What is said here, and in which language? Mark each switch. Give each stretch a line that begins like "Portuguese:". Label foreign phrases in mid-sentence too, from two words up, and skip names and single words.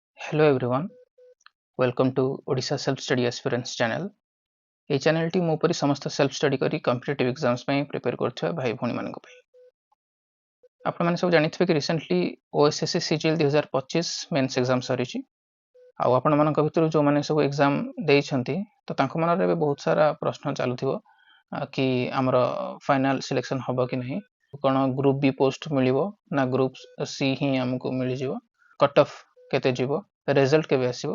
English: Hello everyone, welcome to Odisha Self Study Aspirants channel.
Odia: এই ଚ୍ୟାନେଲଟି ମୋ ପରି ସମସ୍ତ
English: self study
Odia: କରି
English: competitive exams
Odia: ପାଇଁ ପ୍ରିପେୟାର କରୁଥିବା ଭାଇ ଭଉଣୀମାନଙ୍କ ପାଇଁ। ଆପଣମାନେ ସବୁ ଜାଣିଥିବେ କି ରିସେଣ୍ଟଲି OSSC CGL 2025
English: mains exam
Odia: ସରିଛି। ଆଉ ଆପଣମାନଙ୍କ ଭିତରୁ ଯେଉଁମାନେ ସବୁ ଏକ୍ଜାମ୍ ଦେଇଛନ୍ତି ତ ତାଙ୍କ ମନରେ ଏବେ ବହୁତ ସାରା ପ୍ରଶ୍ନ ଚାଲୁଥିବ କି ଆମର
English: final selection
Odia: ହେବ କି ନାହିଁ, କ'ଣ
English: group B post
Odia: ମିଳିବ ନା
English: group C
Odia: ହିଁ ଆମକୁ ମିଳିଯିବ,
English: cut off
Odia: କେତେ ଯିବ, ରେଜଲ୍ଟ କେବେ ଆସିବ।